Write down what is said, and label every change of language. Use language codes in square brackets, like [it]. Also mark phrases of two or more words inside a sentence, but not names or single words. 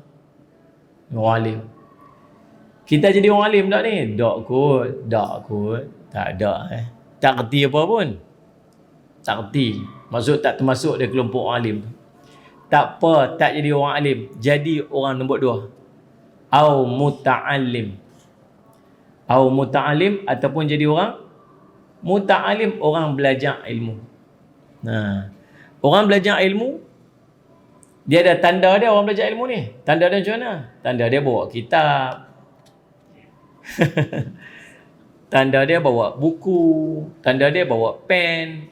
[ms] Orang alim. Kita jadi orang alim tak ni? Tak kot. Tak ada tak kerti apa pun. Tak kerti. Maksud tak termasuk dia kelompok orang alim. Tak apa, tak jadi orang alim. Jadi orang nombor 2. [ar] أو متعلم. أو متعلم [ms] ataupun jadi orang muta'alim, orang belajar ilmu. Orang belajar ilmu, dia ada tanda dia orang belajar ilmu ni. Tanda dia macam mana? Tanda dia bawa kitab. Tanda dia bawa buku, tanda dia bawa pen.